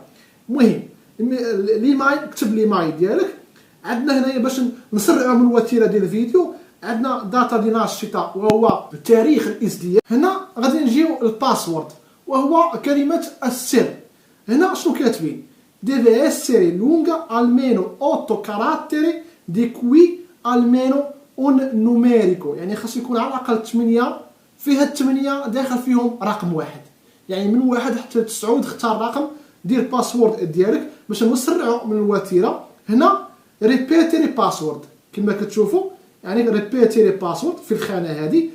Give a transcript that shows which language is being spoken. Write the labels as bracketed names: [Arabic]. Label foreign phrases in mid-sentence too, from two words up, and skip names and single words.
[Arabic] المهم الايميل، كتب الايميل ديالك. عندنا هنايا باش نسرعوا من الوتيره ديال الفيديو، عندنا [Italian] data di nascita [Arabic] وهو تاريخ الازدياد. هنا غادي نجيو الباسورد وهو كلمه السر. هنا شنو كاتبين؟ [Italian] deve essere lunga almeno 8 caratteri di cui almeno un numerico. [Arabic] يعني خاص يكون على الاقل 8. فيها الثمانيه داخل فيهم رقم واحد. يعني من 1 حتى 9 اختار رقم، دير الباسورد ديالك باش نسرعوا من الوتيره. هنا [Italian] ripeti la password [Arabic] كما كتشوفوا، يعني [Italian] ripeti la password [Arabic] في الخانه هذه.